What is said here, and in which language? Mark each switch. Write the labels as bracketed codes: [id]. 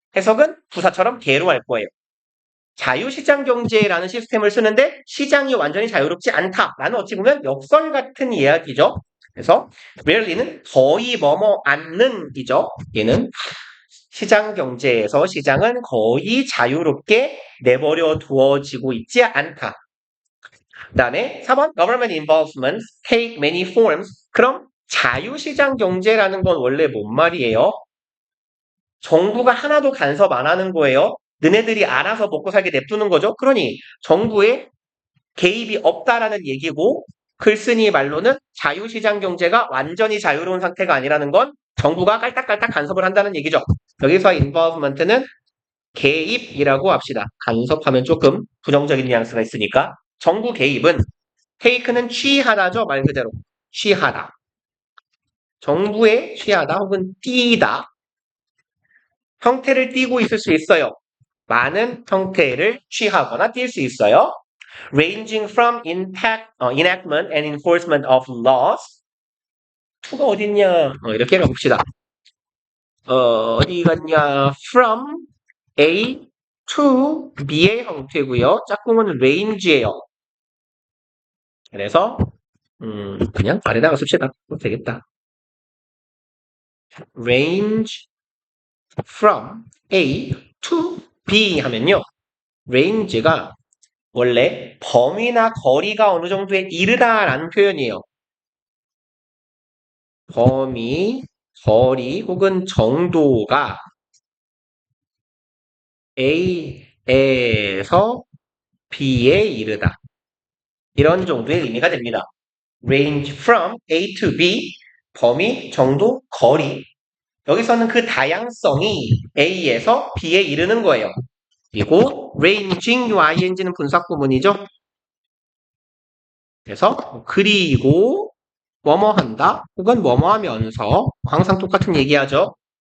[ko] 해석은 부사처럼 개로 할 거예요. 자유시장 경제라는 시스템을 쓰는데 시장이 완전히 자유롭지 않다라는 어찌 보면 역설 같은 이야기죠. 그래서 rarely는 거의 뭐뭐 않는이죠. 얘는 시장 경제에서 시장은 거의 자유롭게 내버려 두어지고 있지 않다. 그 다음에 4번 [en] government involvement take many forms. [ko] 그럼 자유시장 경제라는 건 원래 뭔 말이에요? 정부가 하나도 간섭 안 하는 거예요. 너네들이 알아서 먹고 살게 냅두는 거죠. 그러니 정부의 개입이 없다라는 얘기고 글쓴이 말로는 자유시장 경제가 완전히 자유로운 상태가 아니라는 건 정부가 깔딱깔딱 간섭을 한다는 얘기죠. 여기서 involvement는 개입이라고 합시다. 간섭하면 조금 부정적인 뉘앙스가 있으니까 정부 개입은 take는 취하다죠. 말 그대로 취하다. 정부에 취하다 혹은 띄다. 형태를 띄고 있을 수 있어요. 많은 형태를 취하거나 띌 수 있어요. [en] Ranging from enactment and enforcement of laws. [ko] to가 어딨냐? 이렇게 가봅시다. 어디 갔냐? From A to B의 형태고요. 짝꿍은 range예요. 그래서 그냥 아래다가 씁시다. 되겠다. range from A to B 하면요. range가 원래 범위나 거리가 어느 정도에 이르다라는 표현이에요. 범위, 거리 혹은 정도가 A에서 B에 이르다. 이런 정도의 의미가 됩니다. range from A to B, 범위, 정도, 거리. 여기서는 그 다양성이 A에서 B에 이르는 거예요. 그리고 ranging, ing는 분사 구문이죠. 그래서 그리고 뭐뭐 한다 혹은 뭐뭐 하면서 항상 똑같은 얘기하죠.